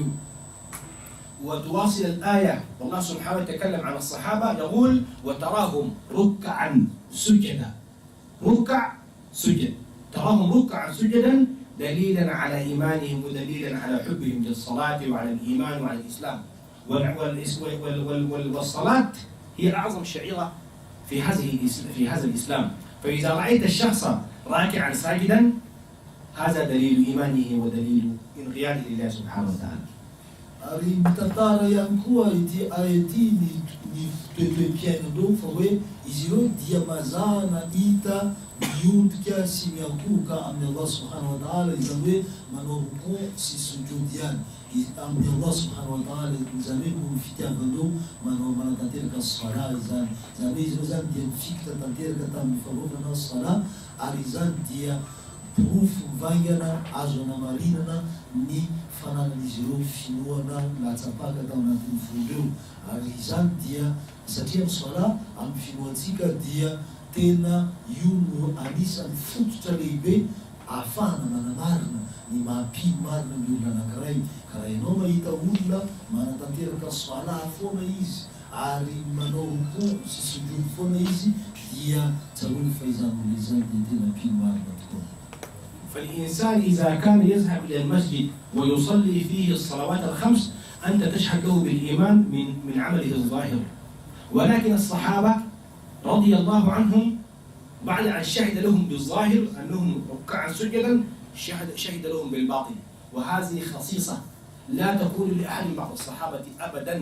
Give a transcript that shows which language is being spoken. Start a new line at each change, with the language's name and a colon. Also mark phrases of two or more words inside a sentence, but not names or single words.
Arabic: وتواصل الآية والله سبحانه يتكلم عن الصحابة يقول وتراهم ركعا سجدا، ركع سجد، تراهم ركعا سجدا دليلا على إيمانهم ودليلا على حبهم للصلاة وعلى الإيمان وعلى الإسلام. والصلاة هي أعظم شعيرة في هذا الإسلام، فإذا رأيت الشخص راكعا ساجدا هذا دليل إيمانه ودليل انقياده لله سبحانه وتعالى.
Malagasy: Ari mitatara ihany koa ity ity ny toe-piainandreo fa hoe izy ireo dia mazahana hita miondrika sy miankohoka amin'ny Allah
Arabic: سبحانه وتعالى,
Malagasy: izany hoe manao rukuu sy sujud ihany amin'ny Allah
Arabic: سبحانه وتعالى,
Malagasy: izany hoe ny fitiavandreo manao manatanteraka sala izany, izany hoe izy ireo zany dia mifikitra tanteraka tamin'ny fanaovana sala ary izany dia profo mivangana azo anamarinana ny fananan'izy ireo finoana latsapaka tao anatin'ny voloreo ary izany dia satria ny sala amin'ny finoantsika dia tena io no anisan'ny fototra lehibe ahafahana manamarina ny mahampino marina ny olona anankiray. Ka raha ianao mahita olona manatanteraka sala foana izy ary manao rukuu sy sujud foana izy dia tsaroany fa izany izany dia tena mpino marina tokoa.
Arabic: فالإنسان إذا كان يذهب إلى المسجد ويصلي فيه الصلوات الخمس أنت تشهد له بالإيمان من عمله الظاهر، ولكن الصحابة رضي الله عنهم بعد أن شهد لهم بالظاهر أنهم ركعا سجدا شهد لهم بالباطن، وهذه خصيصة لا تكون لأحد من بعض الصحابة أبدا.